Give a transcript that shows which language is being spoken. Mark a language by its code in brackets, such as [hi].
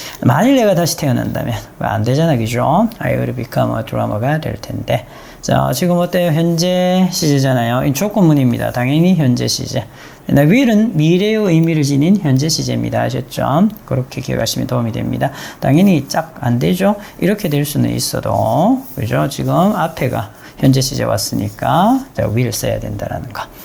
[ko] 만일 내가 다시 태어난다면 안 되잖아, 그죠? [en] I would become a drummer가 [ko] 될 텐데. 자, 지금 어때요? 현재 시제잖아요. 이 조건문입니다. 당연히 현재 시제. will은 미래의 의미를 지닌 현재 시제입니다. 아셨죠? 그렇게 기억하시면 도움이 됩니다. 당연히 짝 안 되죠? 이렇게 될 수는 있어도, 그죠? 지금 앞에가 현재 시제 왔으니까, 자, will 써야 된다라는 거.